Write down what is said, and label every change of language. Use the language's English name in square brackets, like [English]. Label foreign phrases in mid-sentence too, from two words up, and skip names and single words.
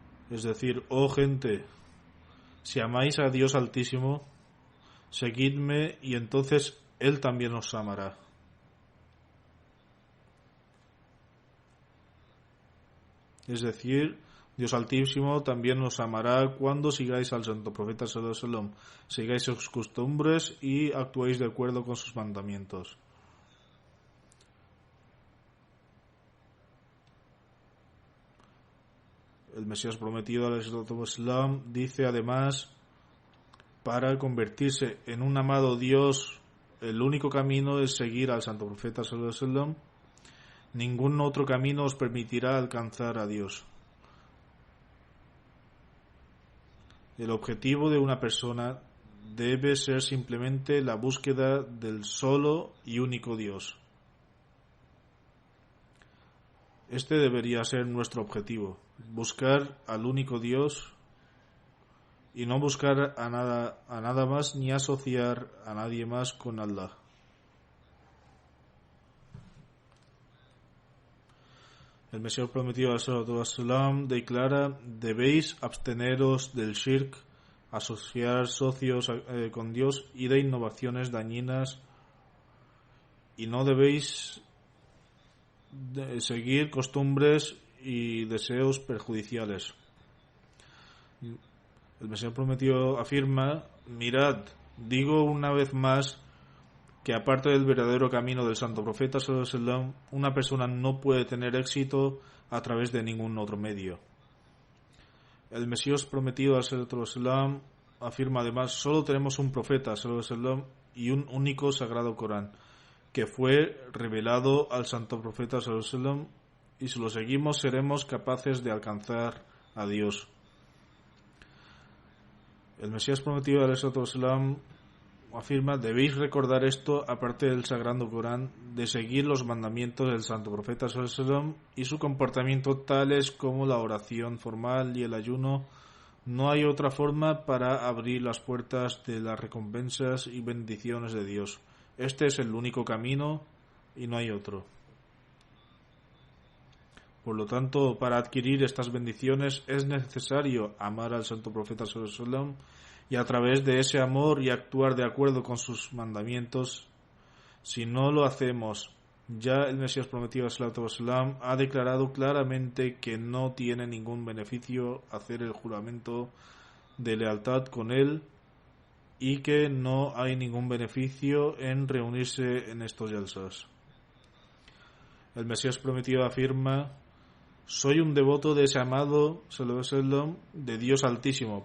[Spanish] Es decir, oh gente, si amáis a Dios Altísimo, seguidme y entonces Él también os amará. Es decir, Dios Altísimo también os amará cuando sigáis al Santo Profeta [Arabic] صلى الله عليه وسلم, [Spanish] sigáis sus costumbres y actuéis de acuerdo con sus mandamientos. El Mesías prometido [Arabic] عليه وسلم [Spanish] dice además, para convertirse en un amado Dios, el único camino es seguir al Santo Profeta sallallahu alaihi wasallam. Ningún otro camino os permitirá alcanzar a Dios. El objetivo de una persona debe ser simplemente la búsqueda del solo y único Dios. Este debería ser nuestro objetivo, buscar al único Dios y no buscar a nada más ni asociar a nadie más con Allah. El Mesías prometido [Arabic] صلى الله عليه وسلم [Spanish] declara: debéis absteneros del shirk, asociar socios con Dios y de innovaciones dañinas, y no debéis seguir costumbres y deseos perjudiciales. El Mesías prometido afirma: mirad, digo una vez más que aparte del verdadero camino del Santo Profeta [Arabic] صلى الله عليه وسلم, [Spanish] una persona no puede tener éxito a través de ningún otro medio. El Mesías prometido [Arabic] صلى الله عليه وسلم [Spanish] afirma además: solo tenemos un profeta [Arabic] صلى الله عليه وسلم [Spanish] y un único sagrado Corán que fue revelado al Santo Profeta [Arabic] صلى الله عليه وسلم, [Spanish] y si lo seguimos seremos capaces de alcanzar a Dios. El Mesías prometido [Arabic] صلى الله عليه وسلم [Spanish] afirma: debéis recordar esto aparte del sagrado Corán, de seguir los mandamientos del Santo Profeta [Arabic] صلى الله عليه وسلم [Spanish] y su comportamiento, tales como la oración formal y el ayuno. No hay otra forma para abrir las puertas de las recompensas y bendiciones de Dios. Este es el único camino y no hay otro. Por lo tanto, para adquirir estas bendiciones es necesario amar al Santo Profeta [Arabic] صلى الله عليه وسلم, [Spanish] y a través de ese amor y actuar de acuerdo con sus mandamientos. Si no lo hacemos, ya el Mesías prometido [Arabic] صلى الله عليه وسلم [Spanish] ha declarado claramente que no tiene ningún beneficio hacer el juramento de lealtad con él, y que no hay ningún beneficio en reunirse en estos yalsas. El Mesías prometido afirma: soy un devoto de ese amado [Arabic] صلى الله عليه وسلم, [Spanish] de Dios Altísimo.